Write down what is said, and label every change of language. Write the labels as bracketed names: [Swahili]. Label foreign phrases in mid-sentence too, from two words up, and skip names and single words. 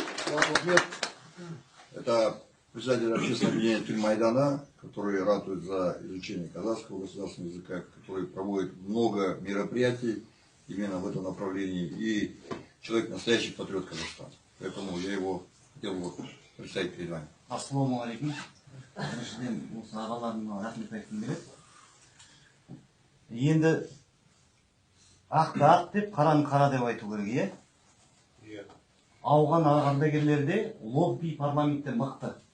[Russian] Это председатель общественного объединения «Тыль Майдана», который ратует за изучение казахского государственного языка, который проводит много мероприятий именно в этом направлении, и человек настоящий патриот Казахстана. Поэтому я его хотел бы представить перед вами. [Arabic] السلام عليكم. [Kazakh] Біріншіден осы ағаларыма рахмет айтқым келеді. Енді ақты ақ деп, қараны қара деп айту керек, иә? Ауған ардагерлерде лобби парламентте мықты.